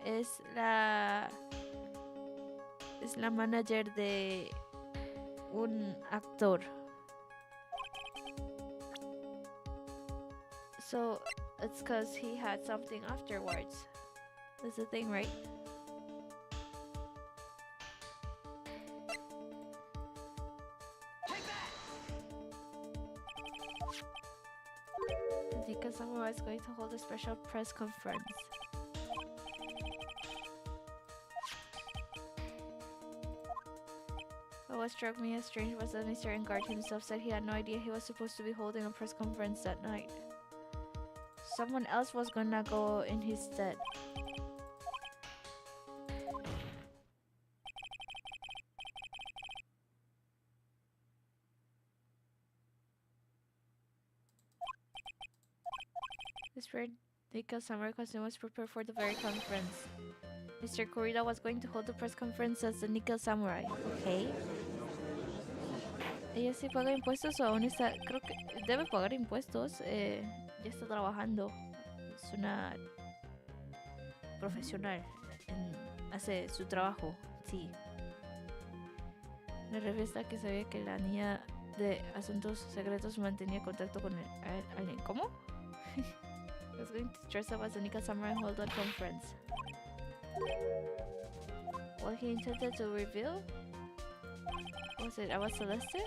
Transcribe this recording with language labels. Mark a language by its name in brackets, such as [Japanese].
[Spanish] Es la manager de un actor. [English] So it's because he had something afterwards. That's the thing, right? Dika Samurai is going to hold a special press conference. But what struck me as strange was that Mr. Engard himself said he had no idea he was supposed to be holding a press conference that night. Someone else was gonna go in his stead. This weird Dika summer costume was prepared for the very conference. Mr. Kurita was going to hold the press conference as the Nickel Samurai. Okay. [Spanish] Ella sí paga impuestos o aún está... Creo que debe pagar impuestos. Ya está trabajando. Es una profesional. Hace su trabajo. Sí. La revista que sabía que la niña de asuntos secretos mantenía contacto con alguien. ¿Cómo? [English] I was going to dress up as a Nika Samurai and hold a conference. What he intended to reveal? Was it Agua Celeste?